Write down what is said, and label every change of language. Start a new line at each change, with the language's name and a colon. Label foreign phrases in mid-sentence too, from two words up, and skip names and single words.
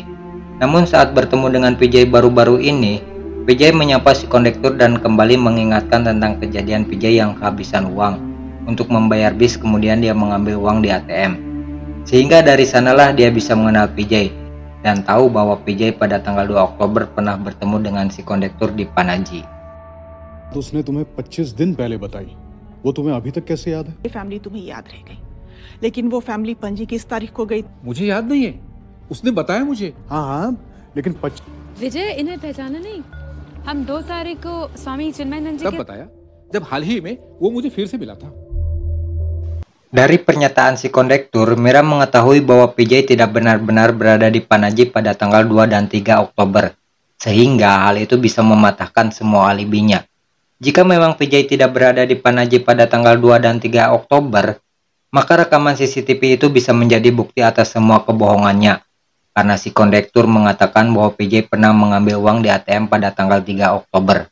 Indonesian: Namun saat bertemu dengan PJ baru-baru ini, PJ menyapa si kondektur dan kembali mengingatkan tentang kejadian PJ yang kehabisan uang untuk membayar bis, kemudian dia mengambil uang di ATM. Sehingga dari sanalah dia bisa mengenal PJ dan tahu bahwa PJ pada tanggal 2 Oktober pernah bertemu dengan si kondektur di Panaji.
Hindi: तो उसने तुम्हें 25 दिन पहले बताई, वो तुम्हें अभी तक कैसे याद है? ये फैमिली तुम्हें याद रह गई, लेकिन वो फैमिली पणजी किस तारीख को गई? मुझे याद नहीं है, उसने बताया मुझे। हाँ, लेकिन विजय इन्हें पहचाना नहीं? हम 2 तारीख को स्वामी चिन्मयानंद जी कब बताया? जब हाल ही में वो मुझे फिर से मिला था।
Indonesian: Dari pernyataan si kondektur, Mira mengetahui bahwa PJ tidak benar-benar berada di Panaji pada tanggal 2 dan 3 Oktober, sehingga hal itu bisa mematahkan semua alibinya. Jika memang PJ tidak berada di Panaji pada tanggal 2 dan 3 Oktober, maka rekaman CCTV itu bisa menjadi bukti atas semua kebohongannya, karena si kondektur mengatakan bahwa PJ pernah mengambil uang di ATM pada tanggal 3 Oktober.